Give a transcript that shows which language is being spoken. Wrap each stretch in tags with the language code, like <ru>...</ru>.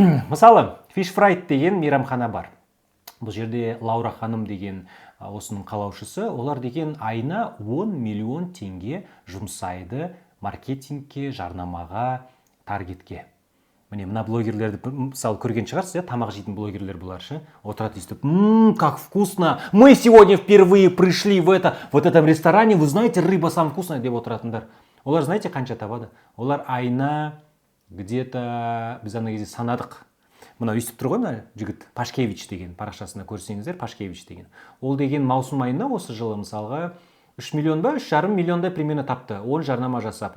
<kk>Мысалы, Фишфрайт деген мейрамхана бар. Бұл жерде Лаура ханым деген осының қалаушысы, олар деген айына 10 миллион теңге жұмсайды маркетингке, жарнамаға, таргетке. Мына блогерлерді мысалы көрген шығарсыз, тамақ жейтін блогерлер бұлар ше, отырады естіп,</kk> <ru>как вкусно, мы сегодня впервые пришли в этом ресторане, вы знаете, рыба самая вкусная</ru> <kk>деп отыратындар. Олар</kk> <ru>знаете</ru> <kk>қанша табады? Олар айына</kk> <ru>где-то</ru> <kk>біз ана кезде санадық. Мына өйстіп тұр ғой мына жігіт, Пашкевич деген, парақшасына көрсеңіздер, Пашкевич деген. Ол деген маусым айына осы жылы мысалға 3 миллион ба, 3,5 миллиондай</kk> <ru>примерно</ru> <kk>тапты. Он жарнама жасап.</kk>